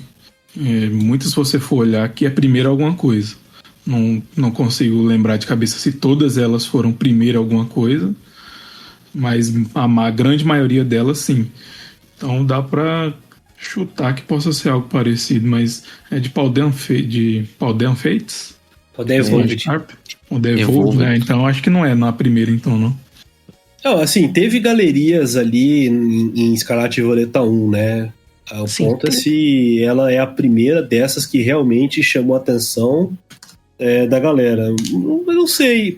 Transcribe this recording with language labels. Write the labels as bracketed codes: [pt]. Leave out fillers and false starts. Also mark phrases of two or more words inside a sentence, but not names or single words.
[pt] Muitas, se você for olhar, que é a primeira alguma coisa. Não consigo lembrar de cabeça se todas elas foram primeira alguma coisa, mas a grande maioria delas, sim. Então dá pra chutar que possa ser algo parecido, mas é de Paldean Fates? Paldean Evolved. Magikarp? Paldean Evolved. Evolved, né? Então acho que não é na primeira, então, não. Não, assim, teve galerias ali em Escarlate e Violeta 1, né? O Sim, ponto é tem. se ela é a primeira dessas que realmente chamou a atenção da galera. Eu não sei.